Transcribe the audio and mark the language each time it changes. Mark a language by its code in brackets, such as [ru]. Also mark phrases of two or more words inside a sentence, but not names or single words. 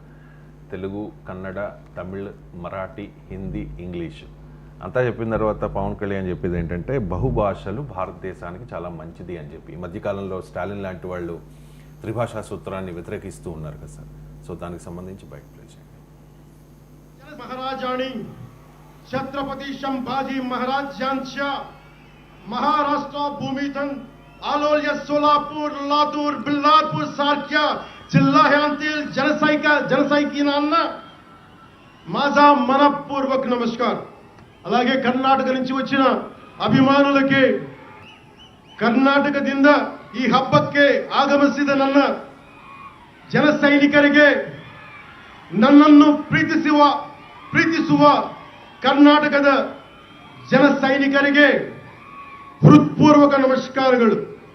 [te] తెలుగు, కన్నడ, తమిళ్, మరాఠీ, హిందీ, ఇంగ్లీష్ అంతా చెప్పిన తర్వాత పవన్ కళ్యాణ్ చెప్పేది ఏంటంటే బహుభాషలు భారతదేశానికి చాలా మంచిది అని చెప్పి. ఈ మధ్యకాలంలో స్టాలిన్ లాంటి వాళ్ళు త్రిభాషా సూత్రాన్ని వ్యతిరేకిస్తూ ఉన్నారు కదా సార్. సో దానికి సంబంధించి బయట ప్లే చేయండి. [mr] महाराजांनी छत्रपती संभाजी महाराज यांच्या महाराष्ट्र भूमीतून आलोल्य सोलापूर, लातूर, बिल्लारपूर सारख्या जिल्ह्यांतील जनसैनिकांना माझा मनपूर्वक नमस्कार. [te] అలాగే కర్ణాటక నుంచి వచ్చిన [kn] ಅಭಿಮಾನುಲಕ್ಕೆ ಕರ್ನಾಟಕದಿಂದ ಈ ಹಬ್ಬಕ್ಕೆ ಆಗಮಿಸಿದ ನನ್ನ ಜನ ಸೈನಿಕರಿಗೆ, ನನ್ನನ್ನು ಪ್ರೀತಿಸುವ ಕರ್ನಾಟಕದ ಜನ ಸೈನಿಕರಿಗೆ ಹೃತ್ಪೂರ್ವಕ ನಮಸ್ಕಾರಗಳು.